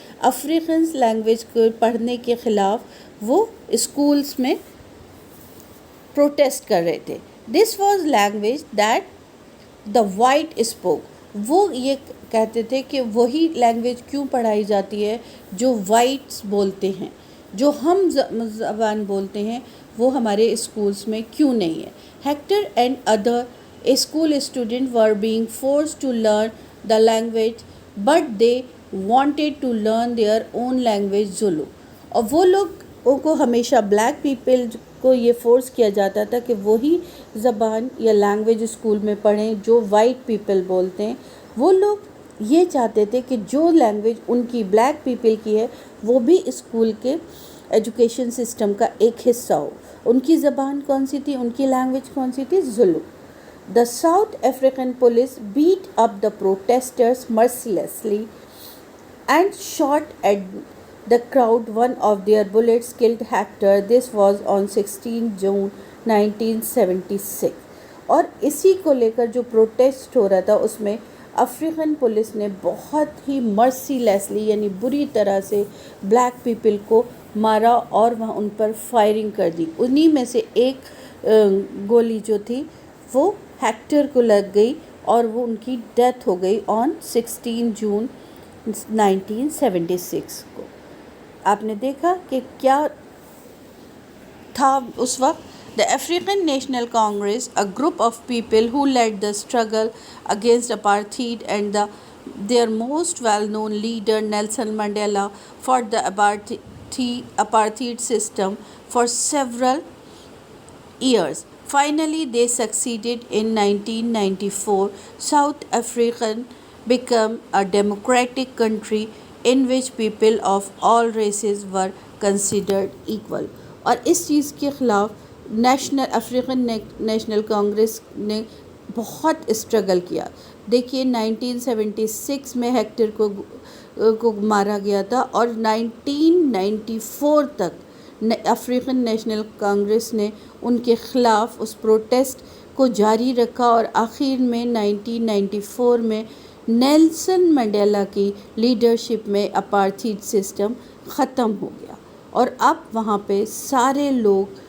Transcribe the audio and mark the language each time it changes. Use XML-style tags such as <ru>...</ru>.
<ur>افریقنس language کو پڑھنے کے خلاف وہ اسکولس میں پروٹیسٹ کر رہے تھے.</ur> <en>This was language that the white spoke.</en> <ur>وہ یہ کہتے تھے کہ وہی لینگویج کیوں پڑھائی جاتی ہے جو وائٹس بولتے ہیں، جو ہم زبان بولتے ہیں وہ ہمارے اسکولس میں کیوں نہیں ہے.</ur> <en>Hector and other school student were being forced to learn the language but they wanted to learn their own language Zulu.</en> <ur>اور وہ لوگوں کو ہمیشہ بلیک پیپل کو یہ فورس کیا جاتا تھا کہ وہی زبان یا لینگویج اسکول میں پڑھیں جو وائٹ پیپل بولتے ہیں. وہ لوگ یہ چاہتے تھے کہ جو لینگویج ان کی بلیک پیپل کی ہے وہ بھی اسکول کے ایجوکیشن سسٹم کا ایک حصہ ہو. ان کی زبان کون سی تھی؟ ان کی لینگویج کون سی تھی؟ Zulu.</ur> <en>The South African police beat up the protesters mercilessly and shot at the crowd. One of their bullets killed Hector. This was on 16 June 1976.</en> <ur>اور اسی کو لے کر جو پروٹیسٹ ہو رہا تھا اس میں افریقن پولیس نے بہت ہی مرسی لیسلی یعنی بری طرح سے بلیک پیپل کو مارا اور وہاں ان پر فائرنگ کر دی. انہی میں سے ایک گولی جو تھی وہ ہیکٹر کو لگ گئی اور وہ ان کی ڈیتھ ہو گئی آن 16 جون 1976 کو. آپ نے دیکھا کہ کیا تھا اس وقت.</ur> <en>The African National Congress, a group of people who led the struggle against apartheid, and their most well-known leader Nelson Mandela fought the apartheid system for several years. Finally, they succeeded. In 1994, South Africa became a democratic country in which people of all races were considered equal.</en> <ur>اور اس چیز کے خلاف African national Congress نے بہت struggle کیا. دیکھیے 1976 میں hectare کو مارا گیا تھا اور 1994 تک افریقن نیشنل کانگریس نے ان کے خلاف اس پروٹیسٹ کو جاری رکھا، اور آخر میں 1994 میں نیلسن منڈیلا کی لیڈرشپ میں اپارتھیڈ سسٹم ختم ہو گیا، اور اب وہاں پہ سارے لوگ</ur>